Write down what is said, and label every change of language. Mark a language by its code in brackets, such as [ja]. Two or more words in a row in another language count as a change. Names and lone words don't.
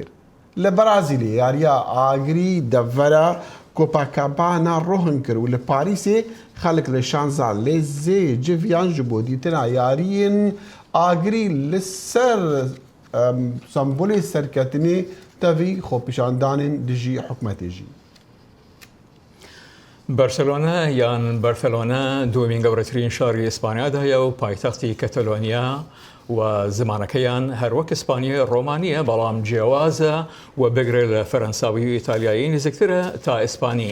[ku] Li Brazîlê yariya agirî devera Copacabana rohin kir û li Parîsê xelk li şanza lêzê civiyan ji bo dîtina yariyên agirî li ser sembolê serketinê tevî xwepêşandanên dijî hikûmetê jî. [ckb] بەرسلۆنە یان بەرفەلۆنە دومین گەورەترین شاری ئیسپانیادایە و پایتەختی کەتەلۆنیا و زمانەکەیان هەروەک ئیسپانی ڕۆمانیە بەڵام جیاوازە و بگرێ لە فەرەنساوی و ئیتالیایی نزیکترە تا ئیسپانی.